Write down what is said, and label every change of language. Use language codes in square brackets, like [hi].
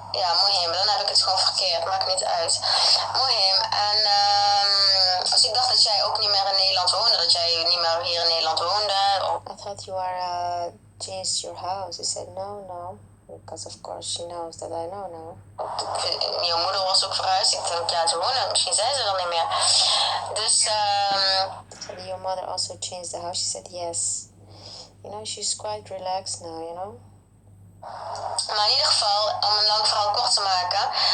[nl] Ja, Mohim, dan heb ik het gewoon verkeerd. Maakt niet uit. Mohim, en dus ik dacht dat jij ook niet meer in Nederland woonde. Dat jij niet meer hier in Nederland woonde. [en] I thought you are changed your house. He said no. Because of course she knows that I know now. [nl] Jouw moeder was ook verhuisd. Ik denk, ja, ze wonen. Misschien zijn ze er niet meer. Dus, [en] So your mother also changed the house? She said yes. You know, she's quite relaxed now, you know. [nl] Maar in ieder geval, om een lang verhaal kort te maken.